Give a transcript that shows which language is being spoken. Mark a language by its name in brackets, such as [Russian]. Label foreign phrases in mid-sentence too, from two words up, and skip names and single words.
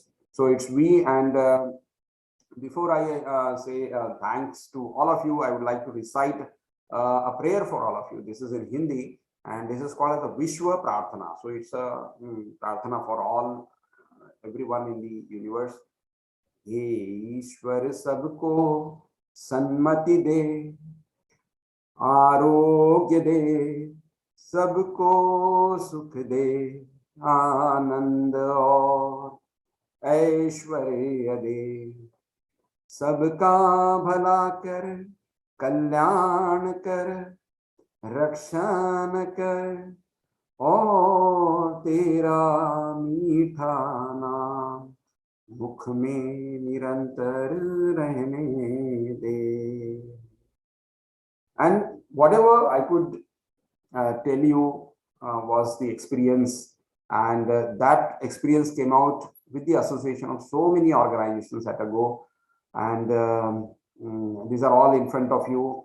[English] So it's we, and before I say thanks to all of you, I would like to recite a prayer for all of you. This is in Hindi, and this is called the Vishwa Prarthana. So it's a Prarthana for all, everyone in the universe. [Hindi] हे ईश्वर सबको सन्मति दे, आरोग्य दे, सबको सुख दे, आनंद और ऐश्वर्य दे, सबका भला कर, कल्याण कर, रक्षण कर, और तेरा मीठा नाम मुख में निरंतर रहने दे. [English] And whatever I could tell you was the experience, and that experience came out with the association of so many organizations at a go. And these are all in front of you.